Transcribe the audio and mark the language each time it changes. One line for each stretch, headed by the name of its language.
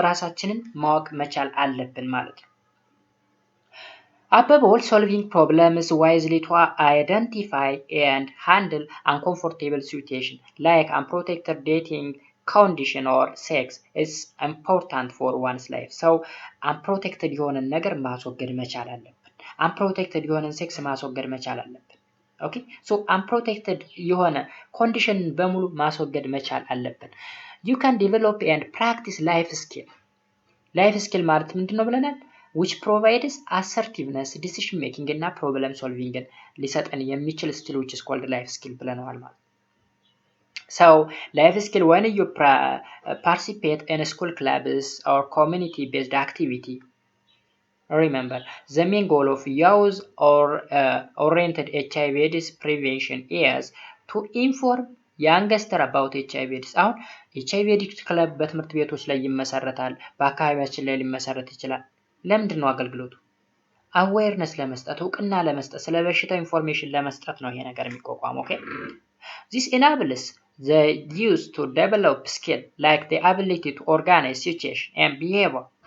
Amharic: ራሳችንን ማወቅ መቻል አለብን ማለት ነው።
English: Above all, solving problems wisely to identify and handle uncomfortable situation like unprotected dating condition or sex is important for one's life.
Amharic: So unprotected የሆነን ነገር ማስወገድ መቻል አለብን። unprotected የሆነን ሴክስ ማስወገድ መቻል አለብን። ኦኬ፣ ሶ unprotected የሆነ ኮንዲሽን በሙሉ ማስወገድ መቻል አለብን።
English: You can develop and practice life skill.
Amharic: life skill ማለት ምንድነው ብለናል?
English: which provides assertiveness, decision making እና problem solving
Amharic: ሊሰጠን የሚችል
English: skill which is called life skill
Amharic: ብለናል ማለት።
English: So life skill when you participate in school clubs or community based activity. Remember, the main goal of youth or oriented HIV/AIDS prevention is to inform youngster about HIV/AIDS.
Amharic: አሁን HIV/AIDS ክለብ በትምህርት ቤቶች ላይ ይመሰረታል፣ በአካባቢያችን ላይ ሊመሰረት ይችላል። ለምንድን ነው አገልግሎቱ? አዌርነስ ለመስጠት፣ እውቅና ለመስጠት፣ ስለ በሽታው ኢንፎርሜሽን ለመስጠት ነው ይሄ ነገር የሚቋቋመው። ኦኬ፣
English: this enables the youth to develop skill like the ability to organize situation and behavior